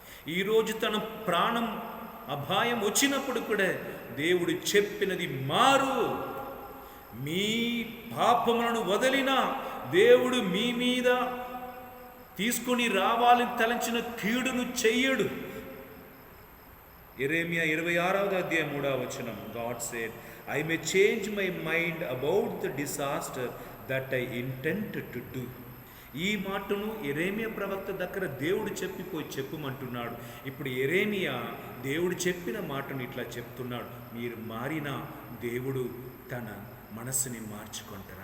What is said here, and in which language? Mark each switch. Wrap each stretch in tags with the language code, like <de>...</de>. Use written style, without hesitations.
<te>ఈరోజు తన ప్రాణం అపాయం వచ్చినప్పుడు కూడా దేవుడు చెప్పినది మారు, మీ పాపములను వదిలిన దేవుడు మీ మీద తీసుకొని రావాలని తలంచిన కీడును చెయ్యడు. యెరెమీయా 26వ అధ్యాయం 3వ వచనం.</te> <en>God said, I may change my mind about the disaster that I intended to do.</en> <te>ఈ మాటను యెరెమీయా ప్రవక్త దగ్గర దేవుడు చెప్పమంటున్నాడు. ఇప్పుడు యెరెమీయా దేవుడు చెప్పిన మాటను ఇట్లా చెప్తున్నాడు. మీరు మారినా దేవుడు తన మనసుని మార్చుకుంటారు.</te>